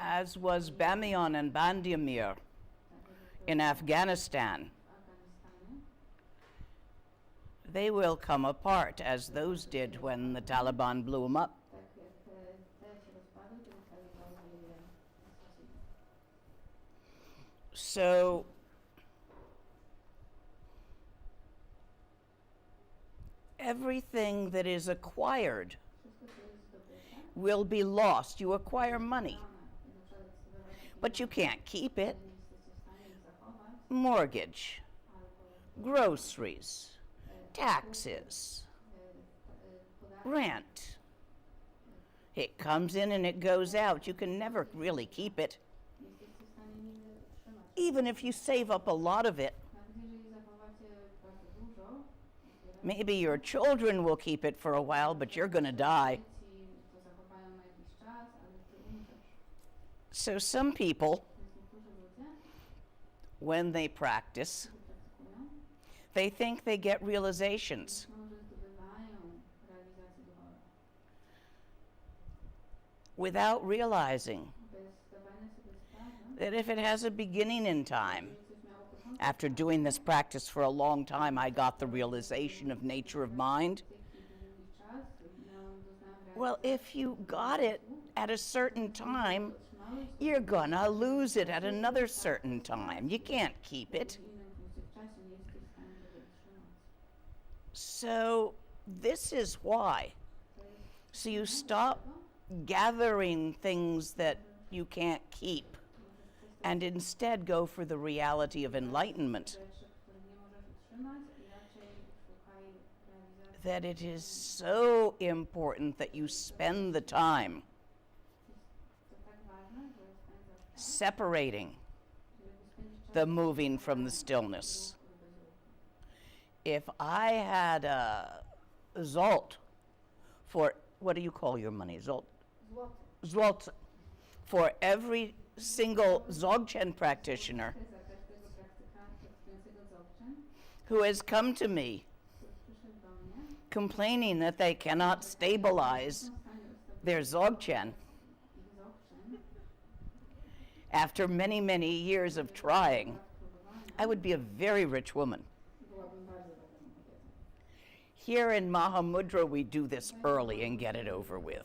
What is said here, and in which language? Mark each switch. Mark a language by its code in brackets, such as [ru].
[en] as was Bamiyan and Bandiyamir [pl] tak jak [en] in Afghanistan, [pl] w Afganistanie, [en] they will come apart as those did when the Taliban blew them up. [pl] tak jak te się rozpadły, kiedy Talibanie je stracili. [en] So, everything that is acquired [pl] Wszystko, co jest [en] will be lost. You acquire money, [pl] i na przykład zdobywacie [en] but you can't keep it. [pl] pieniądze, nie jesteście w stanie ich zachować, [en] Mortgage, [pl] albo [en] groceries, taxes, [pl] podatki, [en] rent. It comes in and it goes out. You can never really keep it. [pl] nie jesteście w stanie nigdy utrzymać. [en] Even if you save up a lot of it, [pl] Nawet jeżeli zachowacie bardzo dużo, [en] maybe your children will keep it for a while, but you're going to die. [pl] dzieci to zachowają na jakiś czas, ale ty umrzesz. [en] So some people, [pl] Więc niektórzy ludzie, [en] when they practice, [pl] którzy praktykują, [en] they think they get realizations. [pl] myślą, że zdobywają realizację duchową. [en] Without realizing [pl] Bez zdawania sobie sprawy, [en] that if it has a beginning in time, [pl] że coś miało początek, [en] after doing this practice for a long time, I got the realization of nature of mind. [pl] taki długi czas, doznałem [en] Well, if you got it at a certain time, you're gonna lose it at another certain time. You can't keep it. [pl] w innym punkcie w czasie, nie jesteś w stanie tego utrzymać. [en] So this is why. So you stop gathering things that you can't keep and instead go for the reality of enlightenment. [pl] Rzeczy, których nie możesz utrzymać i raczej szukaj realizacji. [en] That it is so important that you spend the time [pl] To tak ważne, że spędzasz czas, [en] separating [pl] żeby spędzić czas [en] the moving from the stillness. [pl] ruchu i bez ruchu. [en] If I had a zolt for, what do you call your money? Zolt? [pl] Złoty. [en] Zolt for every single Dzogchen practitioner [pl] Za każdego praktykującego Dzogchen, [en] who has come to me [pl] który przyszedł do mnie, [en] complaining that they cannot stabilize [pl] są w stanie ustawić [en] their Dzogchen [pl] ich Dzogchen, [en] after many, many years of trying, [pl] próbowania, [en] I would be a very rich woman. [pl] byłabym bardzo bogatą kobietą. [en] Here in Mahamudra, we do this early and get it over with.